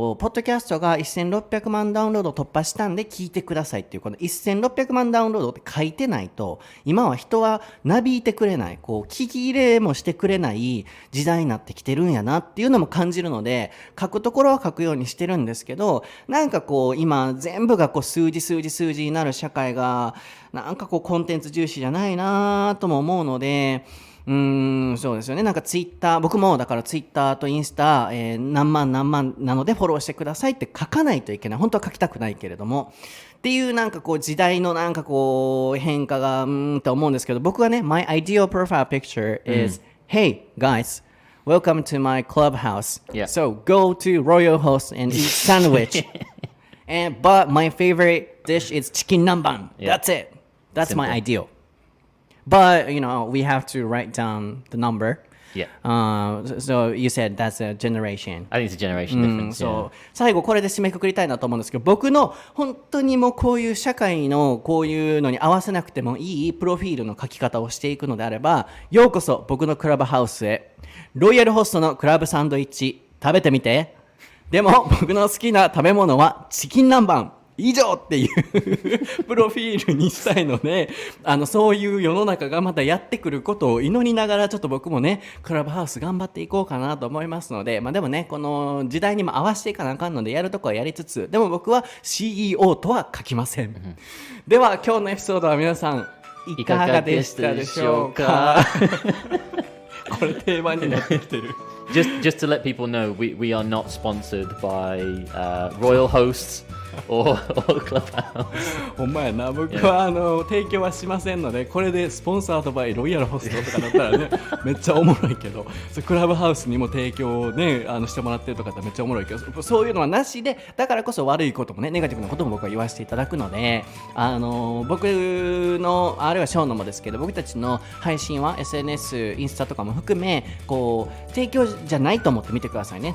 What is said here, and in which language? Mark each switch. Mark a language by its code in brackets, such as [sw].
[ja] ドキャストが1600万ダウンロード突破したんで聞いてくださいっていうこの1600万ダウンロードって書いてないと、今は人はなびいてくれない、こう聞き入れもしてくれない時代になってきてるんやなっていうのも感じるので、書くところは書くようにしてるんですけど、なんかこう今全部がこう数字になる社会がなんかこうコンテンツ重視じゃないなとも思うので、そうですよね。なんかツイッター、僕もだからツイッターとインスタ、何万なのでフォローしてくださいって書かないといけない。本当は書きたくないけれどもっていうなんかこう時代のなんかこう変化がって思うんですけど、僕はね [en] My ideal profile picture is、Hey guys, welcome to my clubhouse、So go to Royal Host and eat sandwich but my favorite dish is chicken南蛮、That's it. That's Simple. My ideal. But, you know, we have to write down the number. So you said that's a generation. I think it's a generation difference. [ja] そう。最後これで締めくくりたいなと思うんですけど、僕の本当にもうこういう社会のこういうのに合わせなくてもいいプロフィールの書き方をしていくのであれば、ようこそ僕のクラブハウスへ。ロイヤルホストのクラブサンドイッチ食べてみて。でも僕の好きな食べ物はチキン南蛮。以上っていうプロフィールにしたいので、そういう世の中がまたやってくることを祈りながら、ちょっと僕もねクラブハウス頑張っていこうかなと思いますので、でもねこの時代にも合わせていかなあかんので、やるとこはやりつつ、でも僕は CEO とは書きません、では今日のエピソードは皆さんいかがでしたでしょうかこれ定番になってきてる [en] Just to let people know, we are not sponsored by Royal Hosts or Clubhouse. [ja] ほんまやな、僕は提供はしませんので、これでスポンサードバイロイヤルホストとかだったらねめっちゃおもろいけど、クラブハウスにも提供をねしてもらってるとかだったらめっちゃおもろいけど、そういうのはなしで、だからこそ悪いこともねネガティブなことも僕は言わせていただくので、僕のあるいはショーノもですけど、僕たちの配信は SNS インスタとかも含めこう提供じゃないと思って見てくださいね。